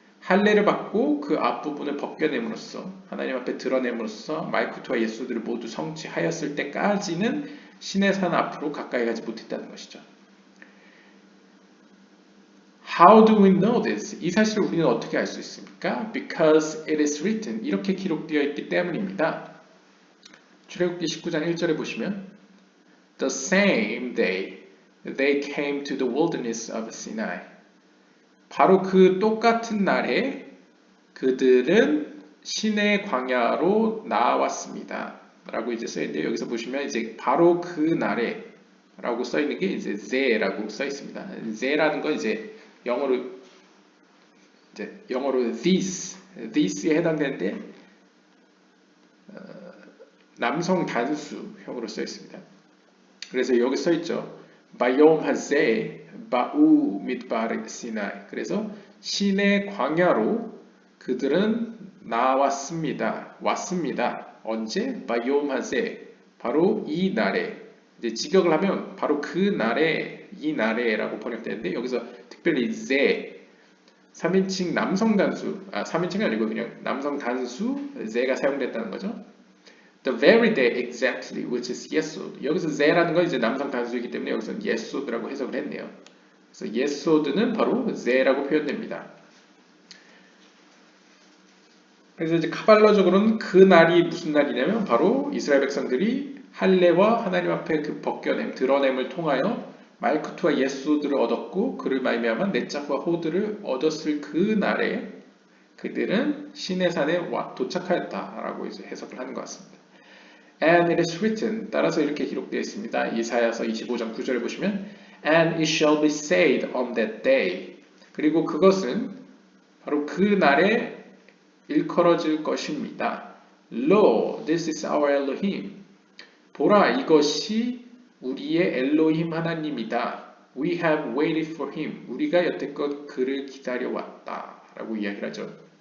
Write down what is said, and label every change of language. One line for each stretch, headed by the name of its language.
Korean: 할례를 받고 그 앞부분을 벗겨냄으로써 하나님 앞에 드러냄으로써 말쿠트와 예소들을 모두 성취하였을 때까지는 신의 산 앞으로 가까이 가지 못했다는 것이죠.
English: How do we know this?
Korean: 이 사실을 우리는 어떻게 알 수 있습니까?
English: Because it is written.
Korean: 이렇게 기록되어 있기 때문입니다. 출애굽기 19장 1절에 보시면
English: The same day they came to the wilderness of Sinai.
Korean: 바로 그 똑같은 날에 그들은 신의 광야로 나왔습니다. 라고 이제 써있는데 여기서 보시면 이제 바로 그 날에 라고 써있는 게 이제 ze라고 써있습니다. ze라는 건 이제 영어로 this에 해당되는데 남성 단수형으로 써있습니다. 그래서 여기 써있죠. 바이옴 하제 바우 midbar 시나이. 그래서 신의 광야로 그들은 나왔습니다. 왔습니다. 언제? 바이옴 하제. 바로 이 날에. 이제 직역을 하면 바로 그 날에 이 날에라고 번역되는데 여기서 특별히 제 3인칭 남성 단수 3인칭이 아니고 그냥 남성 단수 제가 사용됐다는 거죠.
English: The very day exactly, which is yesod.
Korean: 여기서 ze라는 건 이제 남성 단수이기 때문에 여기서 yesod라고 해석을 했네요. 그래서 yesod는 바로 ze라고 표현됩니다. 그래서 이제 카발라적으로는 그 날이 무슨 날이냐면 바로 이스라엘 백성들이 할례와 하나님 앞에 그 벗겨냄, 드러냄을 통하여 말쿠트와 예소드를 얻었고 그를 말미암아 넷작과 호드를 얻었을 그 날에 그들은 신의 산에 도착하였다라고 이제 해석을 하는 것 같습니다.
English: And it is written,
Korean: 따라서 이렇게 기록되어 있습니다. 이사야서 25장 9절에 보시면
English: And it shall be said on that day.
Korean: 그리고 그것은 바로 그 날에 일컬어질 것입니다.
English: Lo, this is our Elohim.
Korean: 보라, 이것이 우리의 엘로힘 하나님이다.
English: We have waited for him.
Korean: 우리가 여태껏 그를 기다려왔다. 라고 이야기를 하죠.